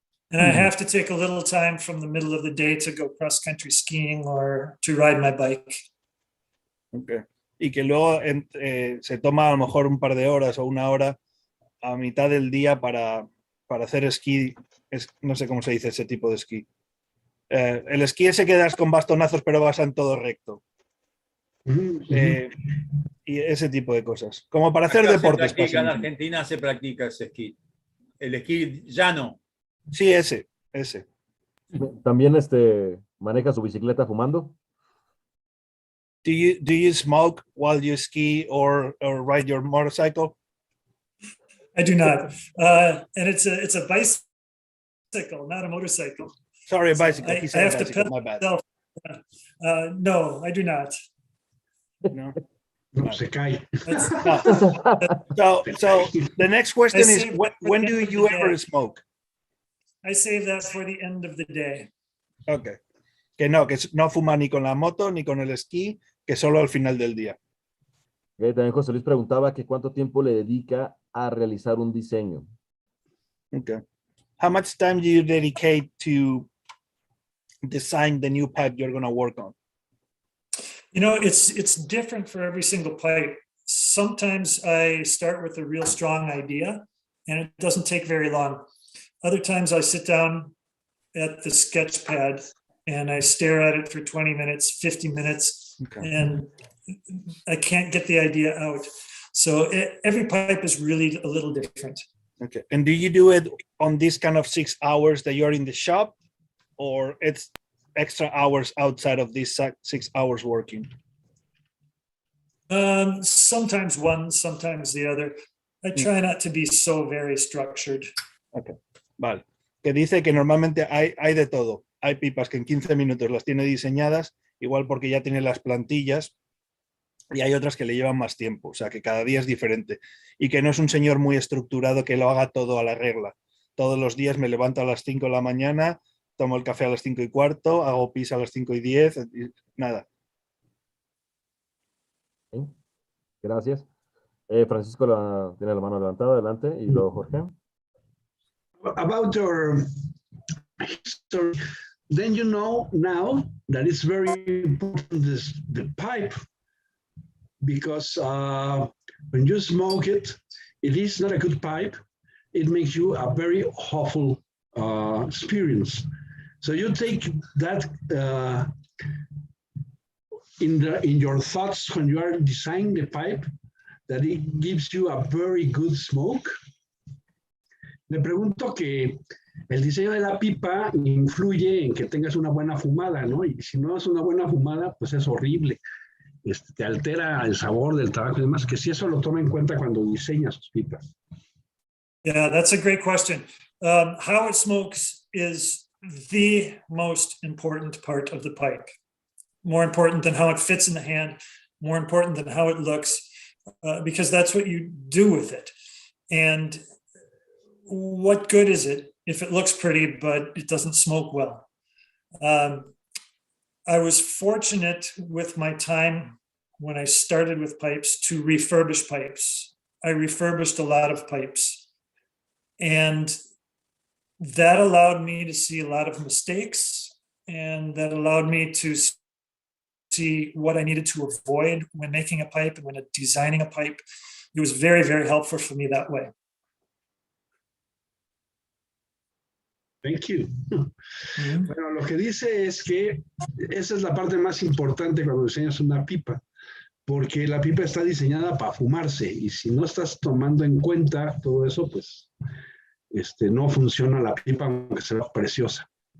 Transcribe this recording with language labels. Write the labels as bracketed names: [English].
[English] And I have to take a little time from the middle of the day to go cross-country skiing or to ride my bike. Okay. [Spanish] Y que luego se toma a lo mejor un par de horas o 1 hora a mitad del día para hacer esquí. No sé cómo se dice ese tipo de esquí. El esquí ese que das con bastonazos pero vas en todo recto. Y ese tipo de cosas. Como para hacer deportes. En Argentina se practica ese esquí. El esquí llano. Sí, ese. ¿También maneja su bicicleta fumando? [English] Do you smoke while you ski or ride your motorcycle? I do not. And it's a bicycle, not a motorcycle. Sorry, a bicycle. I have to pedal my bad. No, I do not. No. [Spanish] No, se cae. [English] So the next question is, when do you ever smoke? I save that for the end of the day. Okay. [Spanish] Que no fuma ni con la moto ni con el esquí, que solo al final del día. Okay, también José Luis preguntaba que cuánto tiempo le dedica a realizar un diseño. [English] Okay. How much time do you dedicate to design the new pipe you're going to work on? You know, it's different for every single pipe. Sometimes I start with a real strong idea and it doesn't take very long. Other times I sit down at the sketch pad and I stare at it for 20 minutes, 50 minutes, and I can't get the idea out. So every pipe is really a little different. Okay. And do you do it on this kind of 6 hours that you're in the shop, or it's extra hours outside of these 6 hours working? Sometimes one, sometimes the other. I try not to be so very structured. [Spanish] Okay. Vale. Que dice que normalmente hay de todo. Hay pipas que en 15 minutos las tiene diseñadas, igual porque ya tiene las plantillas, y hay otras que le llevan más tiempo, o sea que cada día es diferente. Y que no es un señor muy estructurado que lo haga todo a la regla. Todos los días me levanto a las 5 de la mañana, tomo el café a las 5:15, hago pis a las 5:10, nada. Okay. Gracias. Francisco tiene la mano levantada, adelante, y luego Jorge. [English] About your history, then you know now that it's very important the pipe because when you smoke it, it is not a good pipe. It makes you a very awful experience. So you take that in your thoughts when you are designing the pipe, that it gives you a very good smoke. [Spanish] Le pregunto que el diseño de la pipa influye en que tengas una buena fumada, ¿no? Y si no es una buena fumada, pues es horrible. Te altera el sabor del tabaco y demás, que si eso lo toma en cuenta cuando diseña sus pipas. [English] Yeah, that's a great question. How it smokes is the most important part of the pipe. More important than how it fits in the hand, more important than how it looks, because that's what you do with it. And what good is it if it looks pretty, but it doesn't smoke well? I was fortunate with my time when I started with pipes to refurbish pipes. I refurbished a lot of pipes, and that allowed me to see a lot of mistakes, and that allowed me to see what I needed to avoid when making a pipe and when designing a pipe. It was very, very helpful for me that way. Thank you. [Spanish] Bueno, lo que dice es que esa es la parte más importante cuando diseñas una pipa, porque la pipa está diseñada para fumarse, y si no estás tomando en cuenta todo eso, pues no funciona la pipa, aunque sea preciosa.